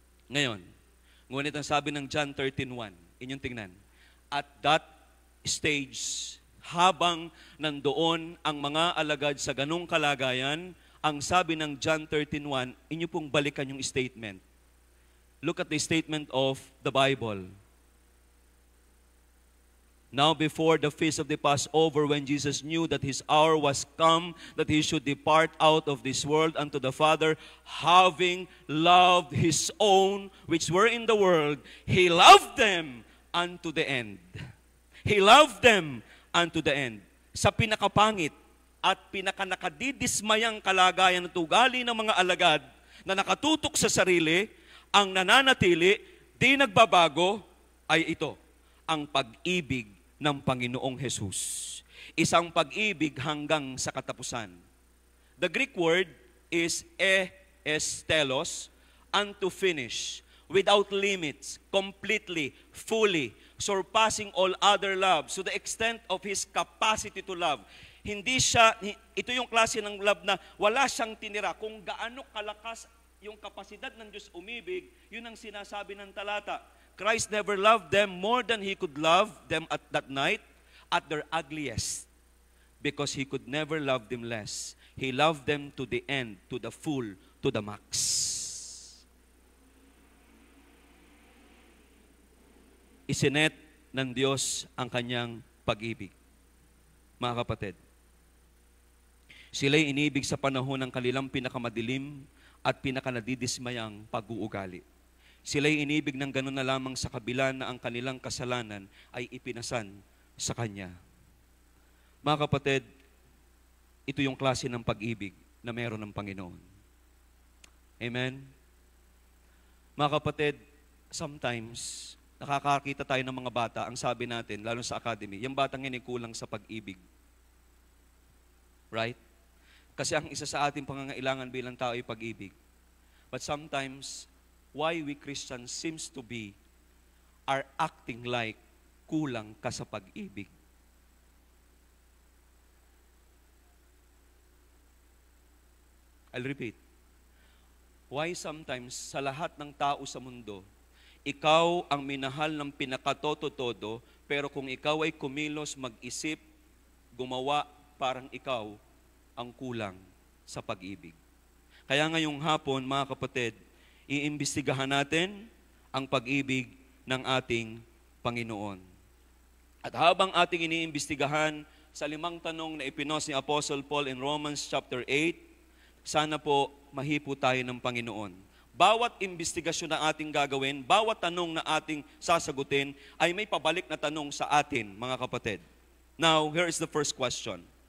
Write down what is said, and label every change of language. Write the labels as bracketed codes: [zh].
[tl] Ngayon, ngunit ang sabi ng John 13:1, inyong tingnan, [en] at that stage, [tl] habang nandoon ang mga alagad sa ganung kalagayan, ang sabi ng John 13:1, inyo pong balikan yung statement. [en] Look at the statement of the Bible. Now before the feast of the Passover, when Jesus knew that his hour was come, that he should depart out of this world unto the Father, having loved his own which were in the world, he loved them unto the end. He loved them unto the end. [tl] Sa pinakapangit at pinakanakadidismayang kalagayan at ugali ng mga alagad na nakatutok sa sarili, ang nananatili, di nagbabago, ay ito, ang pag-ibig ng Panginoong Jesus. Isang pag-ibig hanggang sa katapusan. [en] The Greek word is estelos, unto finish, without limits, completely, fully, surpassing all other love, to the extent of His capacity to love. [tl] Ito yung klase ng love na wala siyang tinira. Kung gaano kalakas yung kapasidad ng Diyos umibig, yun ang sinasabi ng talata. [en] Christ never loved them more than He could love them at that night, at their ugliest, because He could never love them less. He loved them to the end, to the full, to the max. [tl] Isinet ng Diyos ang kanyang pag-ibig. Mga kapatid, sila'y inibig sa panahon ng kanilang pinakamadilim at pinakanadidismayang pag-uugali. Sila'y inibig ng gano'n na lamang sa kabila na ang kanilang kasalanan ay ipinasan sa Kanya. Mga kapatid, ito yung klase ng pag-ibig na meron ng Panginoon. Amen? Mga kapatid, sometimes, nakakakita tayo ng mga bata, ang sabi natin, lalo sa academy, yung batang yan ay kulang sa pag-ibig. [en] Right? [tl] Kasi ang isa sa ating pangangailangan bilang tao ay pag-ibig. [en] But sometimes, why we Christians seems to be are acting like [tl] kulang ka sa pag-ibig. [en] I'll repeat. Why sometimes [tl] sa lahat ng tao sa mundo, ikaw ang minahal ng pinakatoto-todo, pero kung ikaw ay kumilos, mag-isip, gumawa, parang ikaw ang kulang sa pag-ibig. Kaya ngayong hapon, mga kapatid, iimbestigahan natin ang pag-ibig ng ating Panginoon. At habang ating iniimbestigahan sa 5 tanong na ipinos ni Apostle Paul in Romans chapter 8, sana po mahipo tayo ng Panginoon. bawat investigasyon na ating gagawin, bawat tanong na ating sasagutin, ay may pabalik na tanong sa atin, mga kapatid. [en] Now, here is the first question.